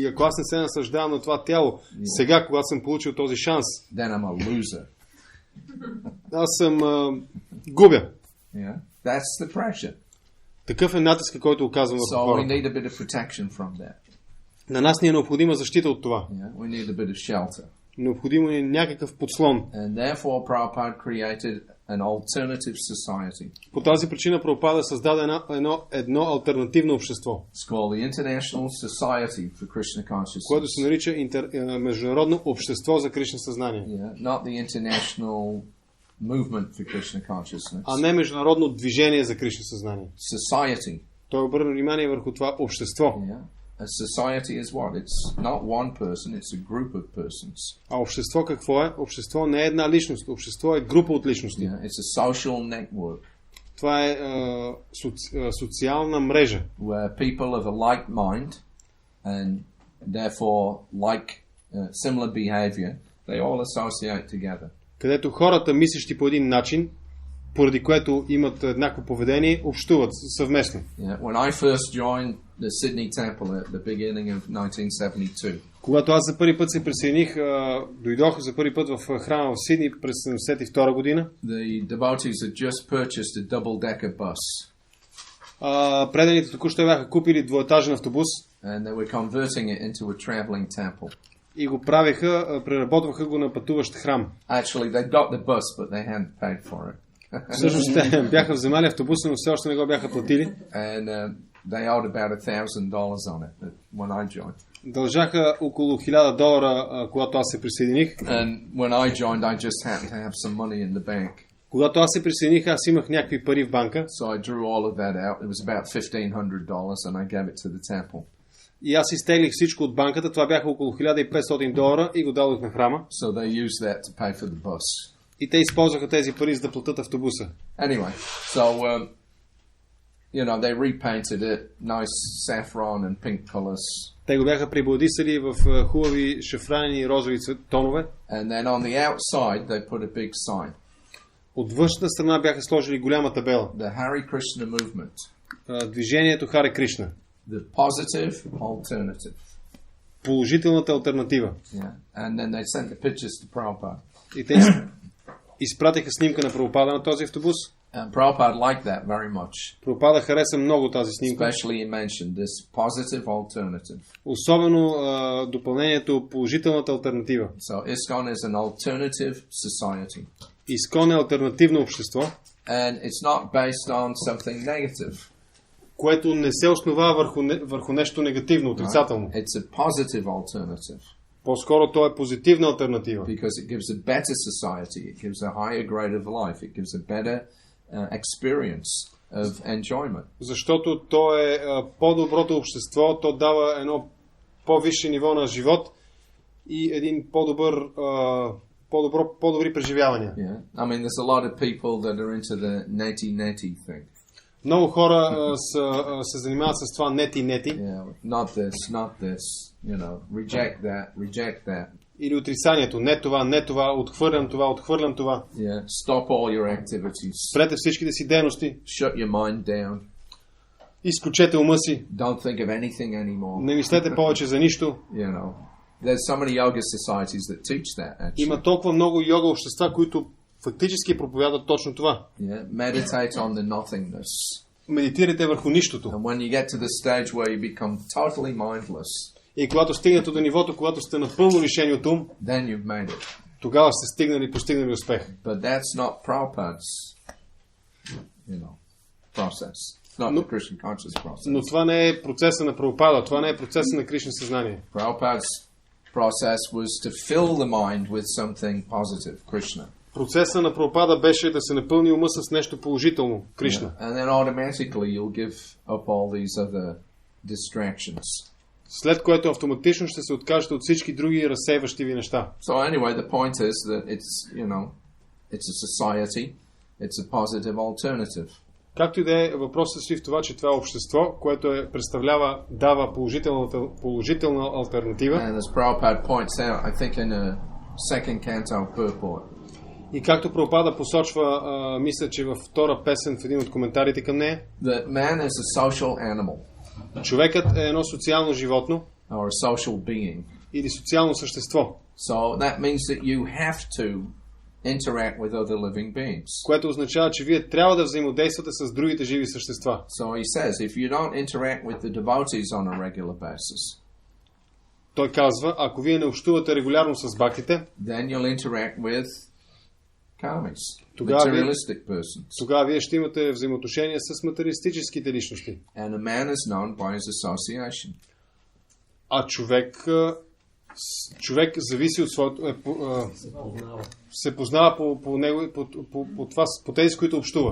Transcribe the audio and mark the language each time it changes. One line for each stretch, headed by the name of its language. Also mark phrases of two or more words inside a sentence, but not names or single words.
Bulgarian: и ако аз не се наслаждавам на това тяло, сега, когато съм получил този шанс,
English: then I'm a loser.
Bulgarian: Аз съм губя.
English: That's the pressure.
Bulgarian: Такъв е натискът, който оказвам върху хората.
English: So we need a bit of protection from that.
Bulgarian: На нас ни е необходима защита от това.
English: We need a bit of shelter.
Bulgarian: Необходимо е някакъв подслон.
English: And therefore Prabhupada created an alternative society.
Bulgarian: По тази причина Прабхупада създаде едно алтернативно общество.
English: It's called the International Society for Krishna Consciousness.
Bulgarian: Което се нарича Международно общество за Кришна съзнание.
English: Not the International Movement for Krishna Consciousness.
Bulgarian: А не Международно движение за Кришна съзнание.
English: Society.
Bulgarian: Той обърна внимание върху това общество.
English: A society is what? It's not one person, it's a group of persons.
Bulgarian: А общество какво е? Общество не е една личност, общество е група от личности.
English: It's a social network.
Bulgarian: Това е социална мрежа.
English: Where people of a like mind and therefore like similar behavior, they all associate together.
Bulgarian: Където хората, мислещи по един начин, поради което имат еднакво поведение, общуват съвместно.
English: When I first joined the Sydney Temple at the beginning of 1972.
Bulgarian: Когато аз за първи път се присъединих, дойдох за първи път в храма в Сидни през 1972 година.
English: The devotees had just purchased a double-decker bus.
Bulgarian: Преданите току-що бяха купили двуетажен автобус.
English: And they were converting it into a traveling temple.
Bulgarian: И го правеха, преработваха го на пътуващ храм.
English: Actually, they got the bus, but they hadn't paid for it.
Bulgarian: Всъщност те бяха вземали автобуса, но все още не го бяха платили.
English: And they owed about $1,000 on it when I joined.
Bulgarian: Дължаха около $1,000, когато аз се присъединих.
English: And when I joined, I just happened to have some money in the bank.
Bulgarian: Когато аз се присъединих, аз имах някакви пари в банка.
English: So I drew all of that out. It was about $1,500 and I gave it to the temple.
Bulgarian: И аз изтеглих всичко от банката. Това бяха около $1,500 и го дадох на храма.
English: So they used that to pay for the bus.
Bulgarian: И те използваха тези пари за да платят автобуса.
English: Anyway, so they repainted it nice saffron and pink colors.
Bulgarian: Те го бяха пребладисали в хубави шафранени и розови тонове.
English: And then on the outside they put a big sign.
Bulgarian: От външната страна бяха сложили голяма табела.
English: The Hari Krishna movement.
Bulgarian: Движението Хари Кришна.
English: The positive alternative.
Bulgarian: Положителната алтернатива.
English: And then they sent the pictures to Prabhupada.
Bulgarian: И те изпратиха снимка на Прабхупада на този автобус.
English: And Prabhupada liked that very much.
Bulgarian: Прабхупада хареса много тази снимка.
English: Especially he mentioned this positive alternative.
Bulgarian: Особено допълнението положителната алтернатива.
English: So ISKCON is an alternative society.
Bulgarian: ИСКОН е алтернативно общество.
English: And it's not based on something negative.
Bulgarian: Което не се основава върху нещо негативно, отрицателно.
English: It's a positive alternative.
Bulgarian: По-скоро то е позитивна алтернатива.
English: Because it gives a better society, it gives a higher grade of life, it gives a better experience of enjoyment.
Bulgarian: Защото то е по-доброто общество, то дава едно по-висше ниво на живот и един по-добри преживявания.
English: Yeah. I mean, there's a lot of people that are into the neti thing.
Bulgarian: Много хора се занимават с това нети.
English: Yeah, not this, reject that.
Bulgarian: Или отрицанието. Не това, отхвърлям това.
English: Yeah, stop all your activities.
Bulgarian: Спрете всичките си дейности.
English: Shut your mind down.
Bulgarian: Изключете ума си.
English: Don't think of anything anymore.
Bulgarian: Не мислете повече за нищо.
English: There's so many yoga societies that teach that, actually.
Bulgarian: Има толкова много йога общества, които фактически проповядват точно това.
English: Yeah, meditate on the nothingness.
Bulgarian: Медитирайте върху нищото.
English: And when you get to the stage where you become totally mindless,
Bulgarian: и когато стигнете до нивото, когато сте напълно лишени от ум,
English: then you've made it.
Bulgarian: Тогава сте постигнали успех.
English: But that's not Prabhupada's, process. It's not the Krishna conscious process.
Bulgarian: Но това не е процеса на Прабхупада, това не е процеса на Кришна съзнание.
English: Prabhupada's process was to fill the mind with something positive, Krishna.
Bulgarian: Процеса на Прабхупада беше да се напълни ума с нещо положително, Кришна.
English: Yeah. And then automatically you'll give up all these other distractions.
Bulgarian: След което автоматично ще се откажете от всички други разсейващи ви неща.
English: So anyway, the point is that it's a society, it's a positive alternative.
Bulgarian: Както и да е, въпросът стои в това, че това е общество, което дава положителна алтернатива.
English: And as Prabhupada points out, I think in a second canto purport.
Bulgarian: И както Прабхупада посочва, мисля, че във втора песен в един от коментарите към нея,
English: that man is a social animal.
Bulgarian: Човекът е едно социално животно.
English: Or a social being.
Bulgarian: Или социално същество.
English: So that means that you have to interact with other living beings.
Bulgarian: Което означава, че вие трябва да взаимодействате с другите живи същества.
English: So he says, if you don't interact with the devotees on a regular basis,
Bulgarian: той казва, ако вие не общувате регулярно с бхактите,
English: then you'll interact with karmis, materialistic persons.
Bulgarian: Тогава вие ще имате взаимоотношения с материалистическите личности.
English: And a man is known by his association.
Bulgarian: А човек зависи от своето... се познава по тези, с които общува.